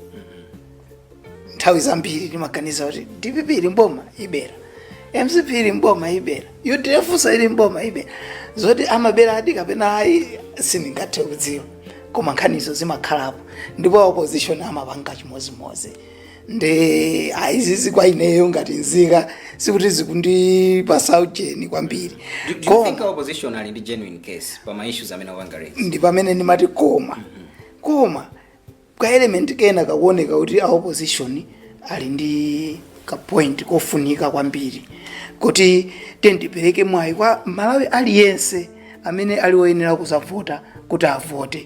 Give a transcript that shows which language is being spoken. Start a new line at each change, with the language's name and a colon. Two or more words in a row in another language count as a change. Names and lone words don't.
Nyanja: Nthawi zambiri timaganiza kuti DPP ili mboma ibera, MCP ili mboma ibera, UDF ili mboma ibera, zoti amabera adi kapena ayi sindingathe kudziwa koma nkhanizo zimakhalapo ndipo opposition amapanga chimozimozi nde ayizizi kwa ineyo ngati nzika sikuti zikundipasa ujeni kwambiri.
English: Do you think opposition
Nyanja: ali ndi
English: genuine case
Nyanja: pa ma
English: issues
Nyanja: amene wanga
English: raise?
Nyanja: Ndi pamene ndimati koma kwa element kena kakuoneka kuti opposition ali ndi ka point kofunika kwambiri kuti tendipereke mwayi kwa Malawi aliyense amene ali woyenera kuzavota kuti avote.